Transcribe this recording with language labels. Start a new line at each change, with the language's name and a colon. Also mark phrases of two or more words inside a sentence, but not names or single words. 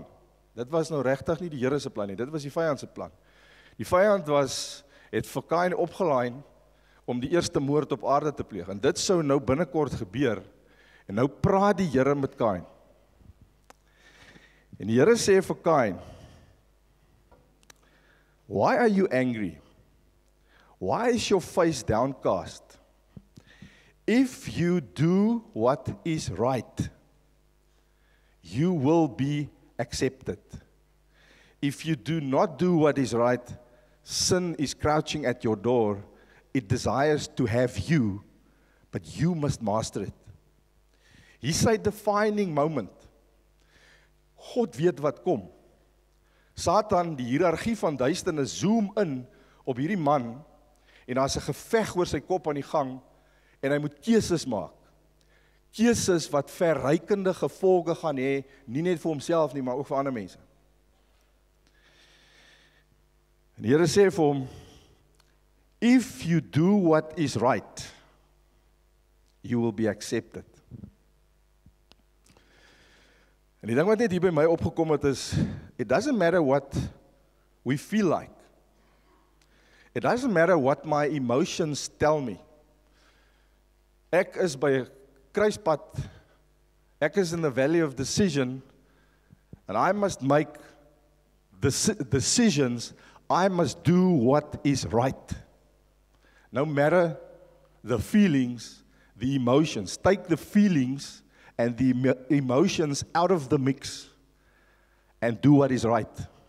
Afrikaans: Dit was nou regtig nie die Here se plan nie, dit was die vyand se plan. Die vyand het vir Cain opgelaai om die eerste moord op aarde te pleeg. En dit sou nou binnekort gebeur. En nou praat die Here met Cain. En die Here sê vir Cain,
English: "Why are you angry? Why is your face downcast? If you do what is right, you will be accepted. If you do not do what is right, sin is crouching at your door. It desires to have you, but you must master it."
Afrikaans: Hier is 'n
English: defining moment.
Afrikaans: God weet wat kom. Satan, die hiërargie van duisternis, zoom in op hierdie man, en daar's 'n geveg oor sy kop aan die gang, en hy moet keuses maak. Keuses wat verrykende gevolge gaan hê, nie net vir homself nie, maar ook vir ander mense. En die Here sê vir hom,
English: "If you do what is right, you will be accepted."
Afrikaans: En die ding wat net hier by my opgekom het is,
English: it doesn't matter what we feel like. It doesn't matter what my emotions tell me.
Afrikaans: Ek is by 'n kruispunt,
English: ek is in the valley of decision, and I must make decisions, I must do what is right. No matter the feelings, the emotions. Take the feelings and the emotions out of the mix and do what is right.